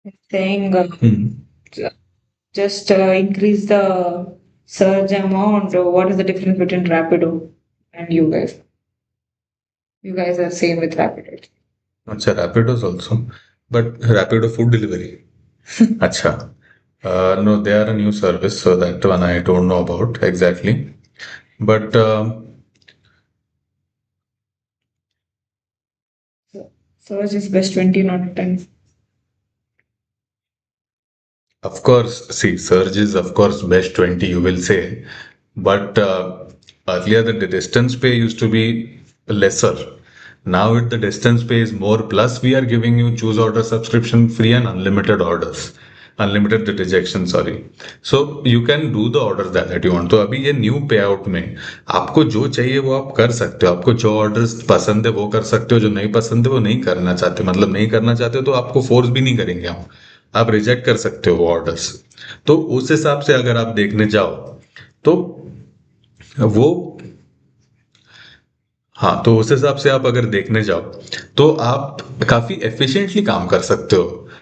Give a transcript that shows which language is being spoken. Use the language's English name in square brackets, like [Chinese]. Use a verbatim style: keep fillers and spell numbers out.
[English] Saying uh, Mhm. just uh, increase the surge amount. Or what is the difference between Rapido and you guys? You guys are same with Rapido. अच्छा Rapido's also, but Rapido food delivery, अच्छा no, they are a new service, so that one I don't know about exactly, but Surge is best twenty, not ten. of course, see, surge is of course best twenty, you will say. But uh, earlier the distance pay used to be lesser. Now it the distance pay is more. Plus we are giving you choose order subscription free and unlimited orders. Unlimited rejection, sorry. So you can do the orders that, that you want. [Hindi] तो अभी ये new पे out में आपको जो चाहिए वो आप कर सकते हो, आपको जो ऑर्डर्स पसंद है वो कर सकते हो, जो नहीं पसंद है वो नहीं करना चाहते, मतलब नहीं करना चाहते हो तो आपको फोर्स भी नहीं करेंगे हम, आप रिजेक्ट कर सकते हो ऑर्डर्स। तो उस हिसाब से अगर आप देखने जाओ तो वो, हाँ, तो उस हिसाब से आप अगर देखने जाओ तो आप काफी एफिशिएंटली काम कर सकते हो।